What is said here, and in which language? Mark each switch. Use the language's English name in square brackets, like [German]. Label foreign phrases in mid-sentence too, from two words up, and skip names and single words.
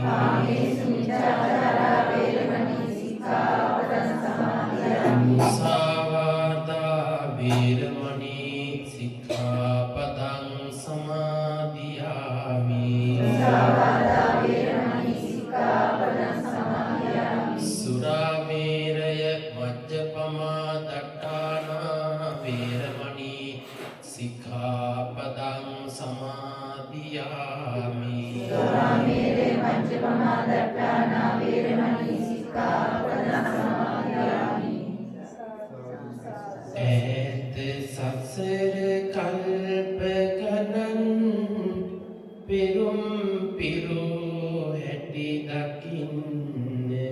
[Pali] Musāvādā vīramani sikkhapadang samadhiyāmi Surāmēraya majjapamā daṭṭāna vīramani sikkhapadang samadhiyāmi [Sinhala] ඈත සසර කල්ප ගණන් පෙරුම් පිරු හැටි දකින්න